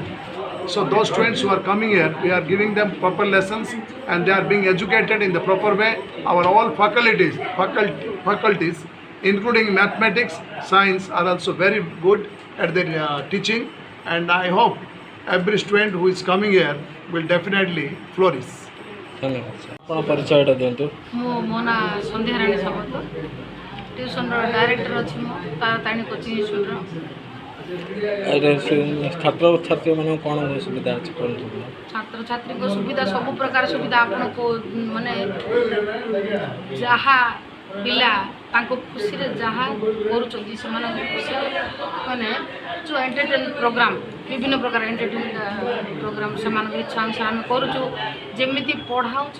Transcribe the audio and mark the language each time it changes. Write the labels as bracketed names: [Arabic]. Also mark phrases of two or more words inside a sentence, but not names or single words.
[English] So those students who are coming here, we are giving them proper lessons and they are being educated in the proper way. Our all faculties, including mathematics, science, are also very good at their teaching. And I hope every student who is coming here will definitely flourish. [Odia] धन्यवाद सर ଆପଣ ପରିଚୟଟା ଦିଅନ୍ତୁ ମୋ ନାଁ ସନ୍ଧ୍ୟାରାଣୀ ସାମନ୍ତ ଟ୍ୟୁସନ୍ର ଡାଇରେକ୍ଟର ଅଛି ମୁଁ ତାରାତାରିଣୀ କୋଚିଂ ଇନଷ୍ଟିଚ୍ୟୁଟ୍ର ଛାତ୍ରଛାତ୍ରୀମାନଙ୍କୁ କ'ଣ ସୁବିଧା ଅଛି କ'ଣ ସୁବିଧା ଛାତ୍ରଛାତ୍ରୀଙ୍କ ସୁବିଧା ସବୁ ପ୍ରକାର ସୁବିଧା ଆପଣଙ୍କୁ ମାନେ ଯାହା ପିଲା ତାଙ୍କ ଖୁସିରେ ଯାହା କରୁଛନ୍ତି ସେମାନଙ୍କ ଖୁସିରେ ମାନେ ଯେଉଁ [English] entertain program [Odia] ବିଭିନ୍ନ ପ୍ରକାର [English] entertain program [Odia] ସେମାନଙ୍କ ଇଚ୍ଛା ଅନୁସାରେ ଆମେ କରୁଛୁ ଯେମିତି ପଢ଼ା ହେଉଛି